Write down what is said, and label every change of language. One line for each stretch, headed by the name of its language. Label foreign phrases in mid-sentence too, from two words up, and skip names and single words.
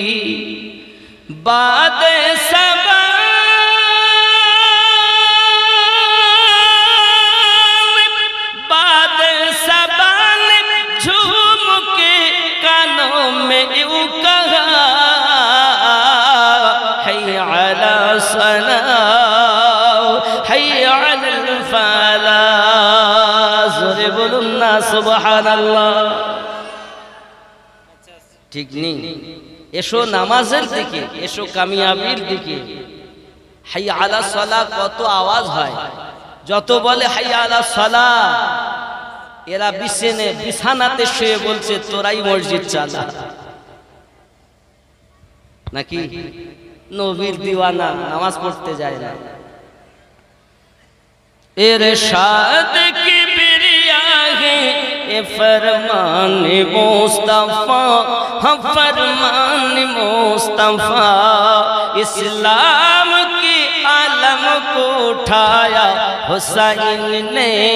Urdu: باد صبا جھوم کے کانوں میں یوں کہا،
Arabic: حی علی الصلاۃ حی علی الفلاح،
Bangla: জোরে বলুন না
Arabic: سبحان اللہ۔
Bangla: ঠিক নেই? এসো নামাজের দিকে, এসো কামিয়াবির দিকে।
Arabic: حي على الصلاة
Bangla: কত আওয়াজ হয়, যত বলে
Arabic: حي على الصلاة,
Bangla: এরা বিছানাতে শুয়ে বলছে তোরাই মসজিদ চালা, নাকি? নবীর দিওয়ানা, নামাজ পড়তে যায় না।
Urdu: ارشاد کبریا ہے اے فرمان مصطفیٰ، ہاں فرمان مصطفیٰ، اسلام کی علم کو اٹھایا حسین نے،